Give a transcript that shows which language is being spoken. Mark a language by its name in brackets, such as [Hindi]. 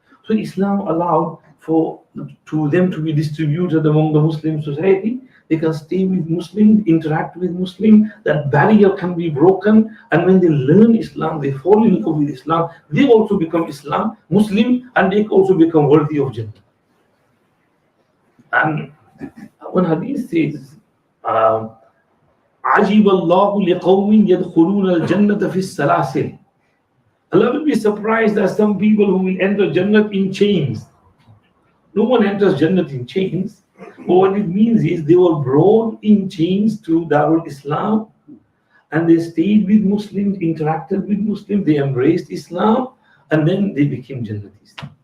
[English] So Islam allowed for them to be distributed among the Muslim society. They can stay with Muslims, interact with Muslims, that barrier can be broken, and when they learn Islam, they fall in love with Islam, they also become Muslim, and they also become worthy of Jannah. And when hadith says, [Arabic] عَجِبَ اللَّهُ لِقَوْمٍ يَدْخُلُونَ الْجَنَّةَ فِي السَّلَاسِلِ. [English] Allah will be surprised at some people who will enter Jannah in chains. No one enters Jannah in chains. But what it means is they were brought in chains to Darul Islam, and they stayed with Muslims, interacted with Muslims, they embraced Islam, and then they became Jannatis.